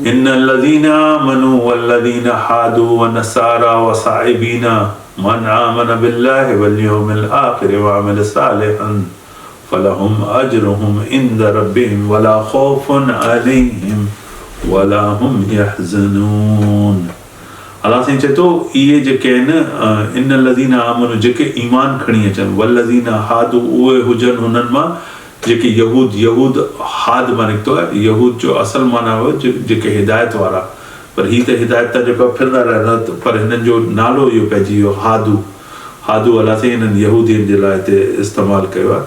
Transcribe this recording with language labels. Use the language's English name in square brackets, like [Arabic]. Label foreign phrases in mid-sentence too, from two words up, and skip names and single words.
[Arabic] إن الذين آمنوا والذين هادوا والنصارى والصابئين من آمن بالله واليوم الآخر وعمل صالحا فلهم أجرهم عند ربهم ولا خوف عليهم ولا هم يحزنون. [Sindhi] अलाह साईं चए थो इहे जेके आहिनि [Arabic] إن الذين آمنوا [Sindhi] जेके ईमान खणी अचनि [Arabic] والذين هادوا [Sindhi] उहे हुजनि हुननि मां जेके यहूद हाद मां निकितो आहे। यहूद जो असल माना हुओ जेके हिदायत वारा, पर हीअ त हिदायत त जेको फिरंदा रहंदा, पर हिननि जो नालो इहो पइजी वियो हादू अलाह साईं हिननि यहूदियुनि जे लाइ हिते इस्तेमालु कयो आहे।